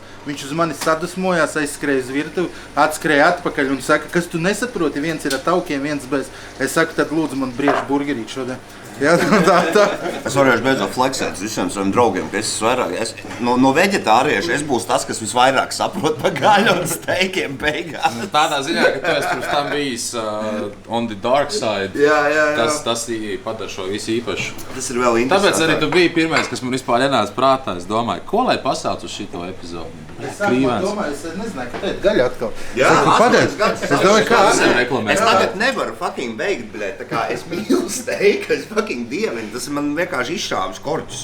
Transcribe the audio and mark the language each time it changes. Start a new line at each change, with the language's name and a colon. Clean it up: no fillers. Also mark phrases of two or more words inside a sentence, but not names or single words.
Latvian: Viņš uz mani sadusmojās, aizskrēja uz virtuvi, atskrēja atpakaļ un saka, kas tu nesaproti, viens ir ar taukiem, viens bez. Es saku, tad lūdzu man briež burgerīt šodien. Jā, tā. Es varēšu beidzot fleksēt visiem saviem draugiem, ka es esmu vairāk. No veģetārieša es būšu tas, kas visvairāk saprot par gaļu un steikiem beigās. Tādā ziņā, ka tu esi pirms tam bijis
English: on the dark side.
Latvian: Jā. Tas padara šo visu īpašu. Tas ir vēl interesanti. Tāpēc arī tu biji pirmais, kas man vispār ienāca prātā. Es domāju, ko lai pasauc uz šito epizodu? Es domāju, es nezināju, ka tēt gaļa atkal. Jā, es domāju, kā es tagad nevaru fucking beigt, bļēt, tā kā es mīlu steiku, es fucking dievinu, tas man vienkārši izšāvis korķus.